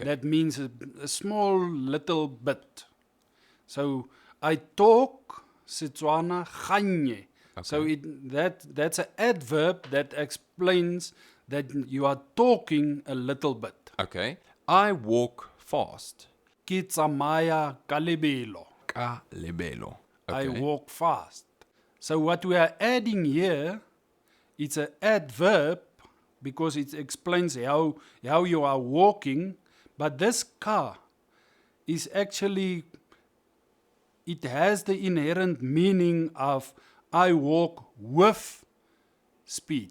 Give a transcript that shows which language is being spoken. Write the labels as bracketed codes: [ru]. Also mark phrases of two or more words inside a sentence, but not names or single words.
[en] That means a small little bit. So I talk Setswana ganye. Okay. So that's an adverb that explains that you are talking a little bit. Okay. I walk fast. [tn] Ke tsamaya ka lebelo. Ka lebelo. [en] I Okay. walk fast. So what we are adding here, it's an adverb because it explains how you are walking. But this ka is actually, it has the inherent meaning of I walk with speed.